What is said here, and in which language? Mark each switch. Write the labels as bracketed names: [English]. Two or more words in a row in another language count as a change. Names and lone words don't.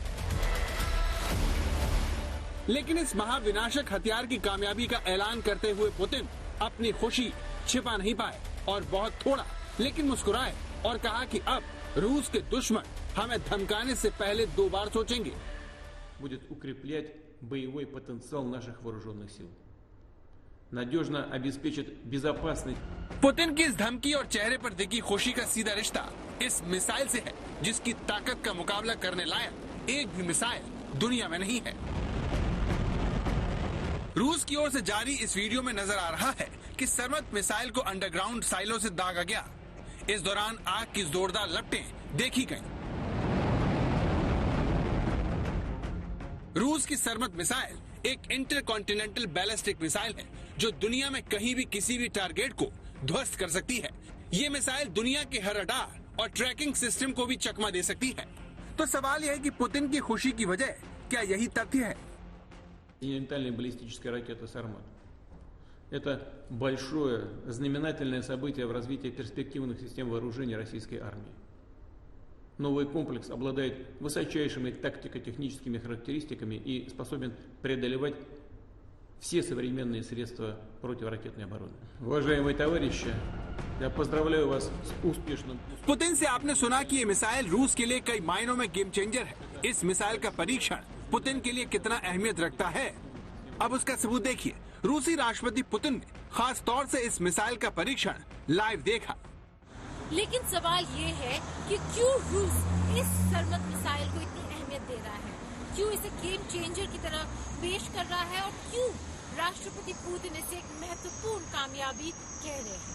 [Hindi] लेकिन इस महाविनाशक हथियार की कामयाबी का ऐलान करते हुए पुतिन अपनी खुशी छिपा नहीं पाए और बहुत थोड़ा लेकिन मुस्कुराए और कहा कि अब रूस के दुश्मन हमें धमकाने से पहले 2 बार सोचेंगे। [Russian] будет укреплять боевой потенциал наших вооруженных сил. Надежно обеспечит безопасность. [Hindi] पुतिन की इस धमकी और चेहरे पर दिखी खुशी का सीधा रिश्ता इस मिसाइल से है, जिसकी ताकत का मुकाबला करने लायक एक भी मिसाइल दुनिया में नहीं है। रूस की ओर से जारी इस वीडियो में नजर आ रहा है कि सरमत मिसाइल को [English] underground silos [Hindi] से दागा गया। इस दौरान आग की जोरदार लपटें देखी गईं। रूस की सरमत मिसाइल एक [English] intercontinental ballistic missile [Hindi] है जो दुनिया में कहीं भी किसी भी टारगेट को ध्वस्त कर सकती है। ये मिसाइल दुनिया के हर रडार और [English] tracking system [Hindi] को भी चकमा दे सकती है। तो सवाल यह है कि पुतिन की खुशी की वजह क्या यही तथ्य है? [Russian] Континентальная баллистическая ракета «Сармат». Это большое знаменательное событие в развитии перспективных систем вооружения российской армии. Новый комплекс обладает высочайшими тактико-техническими характеристиками и способен преодолевать все современные средства противоракетной обороны. Уважаемые товарищи, я поздравляю вас с успешным... [Hindi] पुतिन से आपने सुना कि ये मिसाइल रूस के लिए कई मायनों में [English] game changer [Hindi] है। इस मिसाइल का परीक्षण पुतिन के लिए कितना अहमियत रखता है, अब उसका सबूत देखिए। रूसी राष्ट्रपति पुतिन ने खास तौर से इस मिसाइल का परीक्षण लाइव देखा। लेकिन सवाल ये है कि क्यों रूस इस सरमत मिसाइल को इतनी अहमियत दे रहा है, क्यों इसे [English] game changer [Hindi] की तरह पेश कर रहा है और क्यों राष्ट्रपति पुतिन इसे एक महत्वपूर्ण कामयाबी कह रहे हैं।